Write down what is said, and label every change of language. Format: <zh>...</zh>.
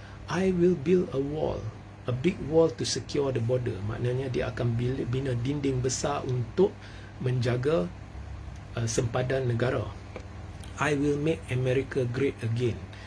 <en>I will build a wall, a big wall to secure the border.</en> <ms>Maknanya dia akan bina dinding besar untuk menjaga sempadan negara.</ms> <en>I will make America great again.</en>